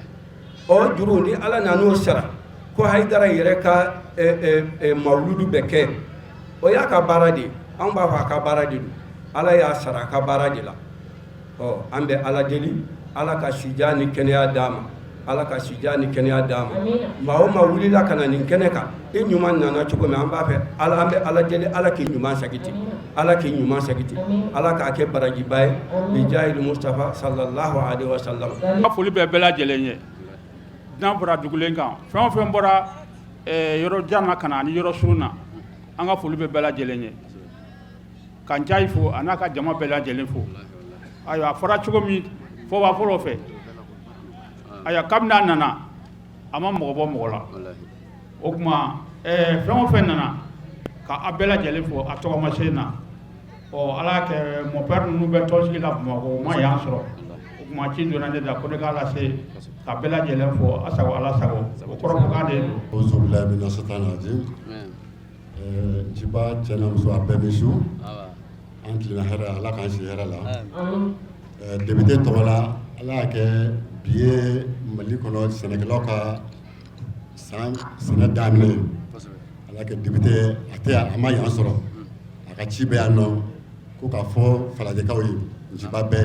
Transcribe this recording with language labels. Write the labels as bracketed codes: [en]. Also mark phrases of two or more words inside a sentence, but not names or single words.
[bm] o juru ni ala nan'o sara ko Hayidara yɛrɛ ka mawuludu bɛ kɛ o y'a ka baara de ye anw b'a fɔ a ka baara de don ala y'a sara a ka baara de la an bɛ ala deli ala ka sidiya ni kɛnɛya d'a ma ala ka sidiya ni kɛnɛya d'a ma maa o maa wulila ka na nin kɛnɛ kan i ɲuman nana cogo min an b'a fɛ an bɛ ala deli ala k'i ɲuman sagiti ala k'i ɲuman sagiti ala k'a kɛ barajiba ye [ar] بجاه المصطفى صلى الله عليه وسلم. [bm] N ka foli bɛ bɛɛ lajɛlen ye n'an bɔra dugulen kan fɛn o fɛn bɔra yɔrɔ jan na ka na ani yɔrɔ surun na an ka foli bɛ bɛɛ lajɛlen ye ka n Diaye fo a n'a ka jama bɛɛ lajɛlen fo ayiwa a fɔra cogo min fɔba fɔlɔ fɛ ayiwa kabini a nana a ma mɔgɔ bɔ mɔgɔ la o tuma fɛn o fɛn nana ka a bɛɛ lajɛlen fo a tɔgɔmasen na ala y'a kɛ [fr] mon père [bm] ninnu bɛ tɔnsigi la Bamakɔ o ma yan sɔrɔ o tuma ci donna ne da ko ne k'a lase ka bɛɛ lajɛlen fo asago ala sago o kɔrɔ ko k'an de don. [ar] أعوذ بالله من الشيطان الرجيم. [bm] Njiba cɛ n'a muso a bɛɛ bɛ su an tilenna hɛrɛ ala k'an si hɛrɛ la député tɔgɔ la ala y'a kɛ bi ye Mali kɔnɔ sɛnɛkɛlaw ka san sɛnɛ daminɛ ye ala y'a kɛ député a ma yan sɔrɔ a ka ci bɛ yan nɔ ko k'a fɔ falajɛkaw ye Njiba bɛɛ